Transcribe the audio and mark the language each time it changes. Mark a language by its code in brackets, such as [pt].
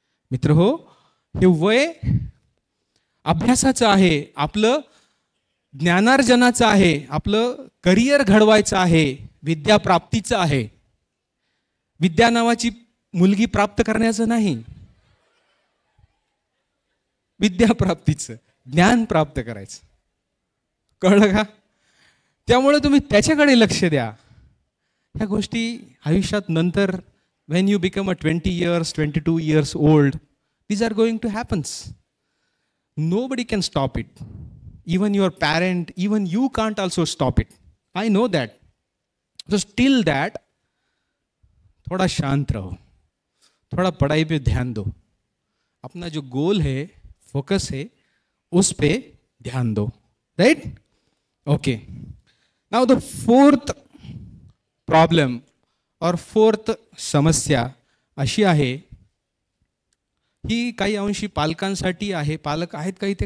[mr] मित्र हो, हे वय अभ्यासाचं आहे, आपलं ज्ञानार्जनाचं आहे, आपलं करिअर घडवायचं आहे, विद्याप्राप्तीचं आहे। विद्या नावाची मुलगी प्राप्त करण्याचं नाही, विद्याप्राप्तीचं, ज्ञान प्राप्त करायचं, कळलं का? त्यामुळे तुम्ही त्याच्याकडे लक्ष द्या। ह्या गोष्टी आयुष्यात नंतर [en] when you become a 20 years, 22 years old, these are going to happens. Nobody can stop it. Even your parent, even you can't also stop it. I know that. So still that, [hi] थोड़ा शांत रहो, थोड़ा पढ़ाई पे ध्यान दो, अपना जो गोल है, फोकस है, उस पे ध्यान दो, right? [mr] Okay, [en] now the fourth problem [mr] और फोर्थ समस्या अशी आहे, ही काही अंशी पालकांसाठी आहे। पालक आहेत का इथे?